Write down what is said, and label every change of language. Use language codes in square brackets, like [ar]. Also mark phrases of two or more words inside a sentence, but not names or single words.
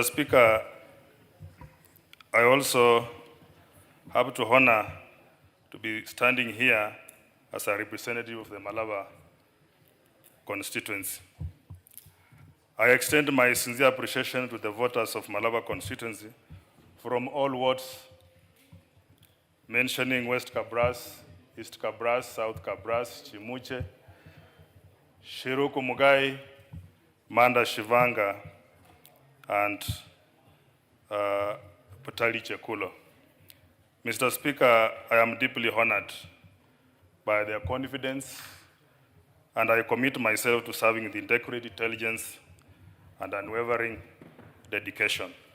[en] Speaker, I also have to honor to be standing here as a representative of the Malava constituency. I extend my sincere appreciation to the voters of Malava constituency from all wards, mentioning West Kabras, East Kabras, South Kabras, Chimuche, Shiruku Mugai, Manda Shivanga, and Patali Chekulo. Mr. Speaker, I am deeply honored by their confidence, and I commit myself to serving with integrity, intelligence, and unwavering dedication.